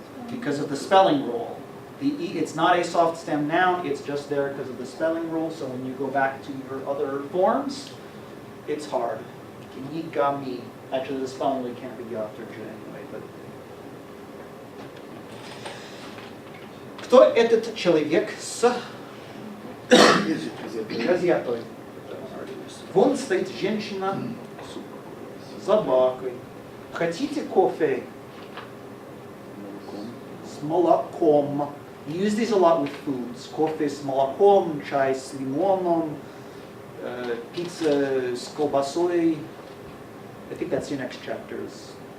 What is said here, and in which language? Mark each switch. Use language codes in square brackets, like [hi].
[en] Because of the spelling rule. It's not a soft stem noun, it's just there because of the spelling rule, so when you go back to your other forms, it's hard. [ru] Книгами. [en] Actually, the spelling really can't be ya after j anyway, but... [ru] Кто этот человек с газетой? Вон стоит женщина с собакой. Хотите кофе? С молоком. [en] You use these a lot with foods. [ru] Кофе с молоком, чай с лимоном, pizza с колбасой. [en] I think that's your next chapters.